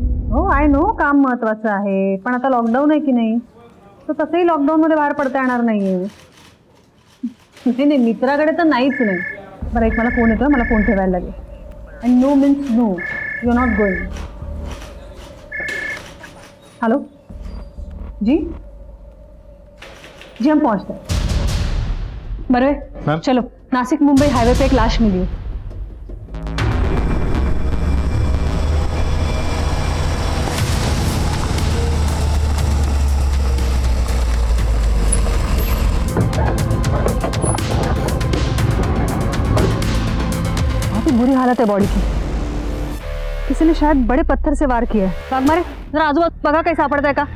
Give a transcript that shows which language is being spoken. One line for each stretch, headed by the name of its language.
Marathi: हो,
English: I know
Marathi: काम महत्वाचं आहे, पण आता लॉकडाऊन आहे की नाही, तर तसंही लॉकडाऊन मध्ये बाहेर पडता येणार नाहीये. नाही, मित्राकडे तर नाहीच नाही. बरं, एक मला फोन येतोय, मला फोन ठेवायला लागेल.
English: And no means no, you are not going.
Hindi: Hello जी, जी हम पहुंचते हैं. बरवे, चलो. नासिक मुंबई हाईवे पे एक लाश मिली है. बहुत ही बुरी हालत है बॉडी की. किसी ने शायद बड़े पत्थर से वार किया है.
Marathi: वाघमारे, जरा आजूबाजू बघा, काही सापडतंय का?